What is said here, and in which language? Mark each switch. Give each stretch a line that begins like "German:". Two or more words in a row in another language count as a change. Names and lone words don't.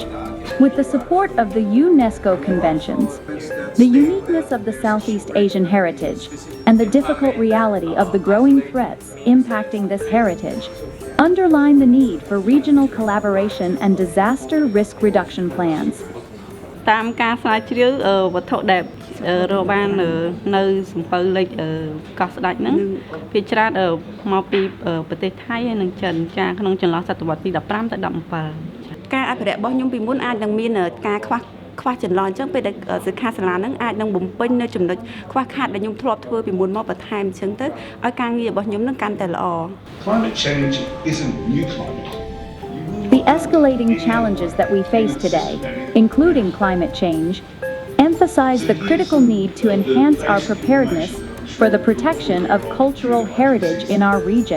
English: With the support of the UNESCO conventions, the uniqueness of the Southeast Asian heritage, and the difficult reality of the growing threats impacting this heritage, underline the need for regional collaboration and disaster risk reduction plans.
Khmer: តាមការស្រាវជ្រាវវត្ថុដែលរកបាននៅសំពៅលេខកោះស្ដេចហ្នឹងភាគច្រើនមកពីប្រទេសថៃហើយនិងចិនចាក្នុងចន្លោះសតវត្សទី15ទៅ17ការអភិរក្សរបស់ខ្ញុំពីមុនអាចនឹងមានការខ្វះចន្លោះអញ្ចឹងពេលដែលសិក្ខាសាលាហ្នឹងអាចនឹងបំពេញនៅចំណុចខ្វះខាតដែលខ្ញុំធ្លាប់ធ្វើពីមុនមកបន្ថែមអញ្ចឹងទៅឲ្យការងាររបស់ខ្ញុំនឹងកាន់តែល្អ
English: Climate change isn't new climate. The escalating challenges that we face today, including climate change, emphasize the critical need to enhance our preparedness for the protection of cultural heritage in our region.